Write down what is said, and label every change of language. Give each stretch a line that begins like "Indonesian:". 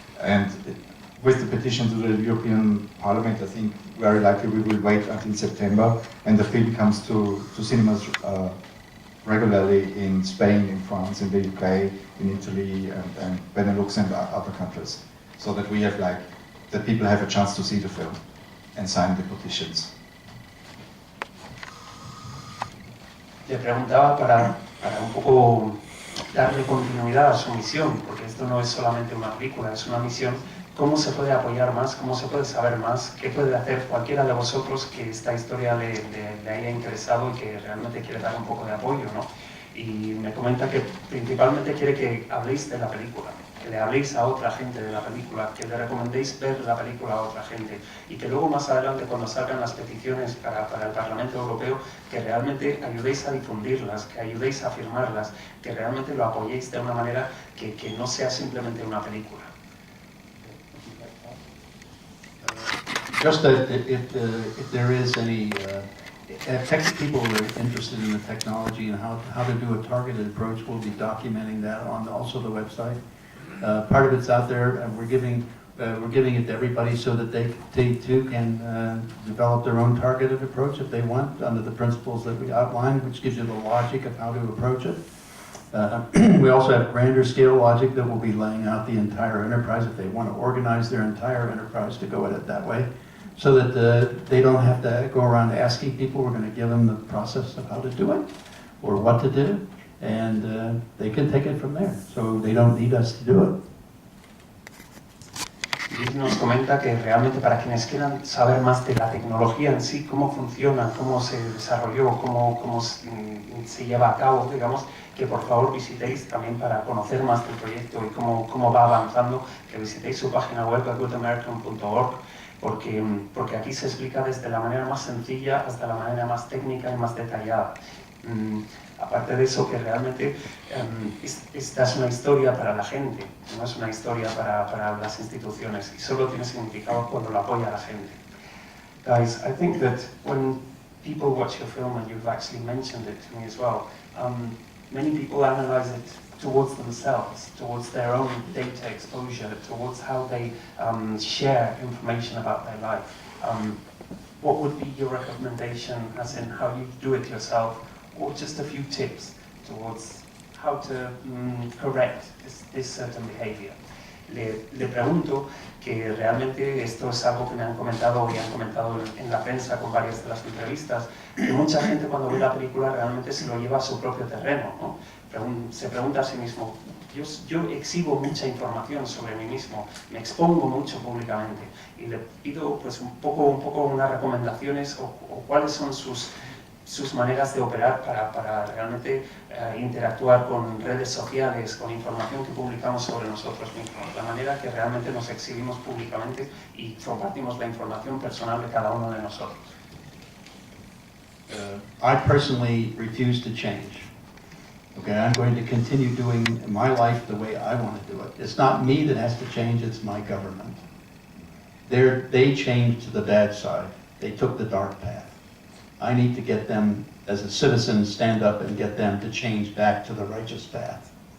English: And with the petition to the European Parliament, I think very likely we will wait until September, and the film comes to cinemas regularly in Spain, in France, in the UK, in Italy, and Benelux and other countries, so that we have that people have a chance to see the film and sign the petitions.
Spanish: Le preguntaba para un poco darle continuidad a su misión, porque esto no es solamente una película, es una misión. ¿Cómo se puede apoyar más? ¿Cómo se puede saber más? ¿Qué puede hacer cualquiera de vosotros que esta historia le haya interesado y que realmente quiere dar un poco de apoyo, ¿no? Y me comenta que principalmente quiere que habléis de la película, que le habléis a otra gente de la película, que le recomendéis ver la película a otra gente y que luego más adelante, cuando salgan las peticiones para el Parlamento Europeo, que realmente ayudéis a difundirlas, que ayudéis a firmarlas, que realmente lo apoyéis de una manera que no sea simplemente una película.
English: Just that if there is any people that are interested in the technology and how to do a targeted approach, we'll be documenting that on also the website. Part of it's out there, and we're giving it to everybody so that they too can develop their own targeted approach if they want, under the principles that we outlined, which gives you the logic of how to approach it. We also have grander scale logic that will be laying out the entire enterprise if they want to organize their entire enterprise to go at it that way, so that they don't have to go around asking people. We're going to give them the process of how to do it or what to do, and they can take it from there. So they don't need us to do it.
Spanish: Bill nos comenta que realmente para quienes quieran saber más de la tecnología en sí, cómo funciona, cómo se desarrolló, cómo se lleva a cabo, digamos, que por favor visitéis también para conocer más del proyecto y cómo va avanzando, que visitéis su página web, documental.org, porque aquí se explica desde la manera más sencilla hasta la manera más técnica y más detallada. Aparte de eso, que realmente esta es una historia para la gente, no es una historia para las instituciones, y solo tiene significado cuando lo apoya la gente.
English: Guys, I think that when people watch your film, and you've actually mentioned it to me as well, many people analyze it towards themselves, towards their own data exposure, towards how they share information about their life. What would be your recommendation, as in how you do it yourself, or just a few tips towards how to correct this certain behavior?
Spanish: Le pregunto, que realmente esto es algo que me han comentado y han comentado en la prensa con varias de las entrevistas, que mucha gente cuando ve la película realmente se lo lleva a su propio terreno, ¿no? Se pregunta a sí mismo, yo exhibo mucha información sobre mí mismo, me expongo mucho públicamente, y le pido pues un poco unas recomendaciones o cuáles son sus maneras de operar para realmente interactuar con redes sociales, con información que publicamos sobre nosotros mismos, la manera que realmente nos exhibimos públicamente y compartimos la información personal de cada uno de nosotros.
English: I personally refuse to change. Okay, I'm going to continue doing my life the way I want to do it. It's not me that has to change, it's my government. They changed to the bad side. They took the dark path. I need to get them, as a citizen, stand up and get them to change back to the righteous path.